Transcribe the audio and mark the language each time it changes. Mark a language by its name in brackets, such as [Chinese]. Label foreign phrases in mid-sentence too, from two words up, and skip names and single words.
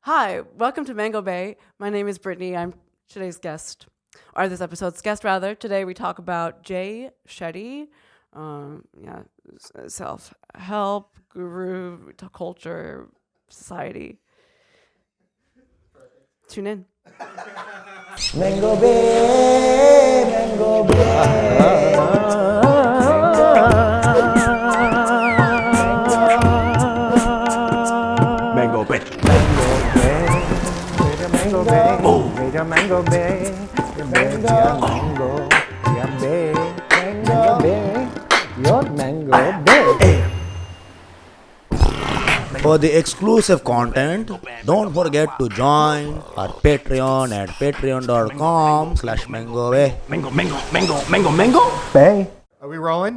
[English] Hi, welcome to Mango Bay. My name is Brittany. I'm today's guest, or this episode's guest rather. Today we talk about Shetty, self-help, guru, culture, society. Tune in. Mango Bay, Mango Bay. Mango Bay. Mango Bay, Mango Bay, Mango Bay, Mango Bay, your Mango Bay. For the exclusive content, don't forget to join our Patreon at patreon.com/MangoBay. Mango. Bay. Are we rolling?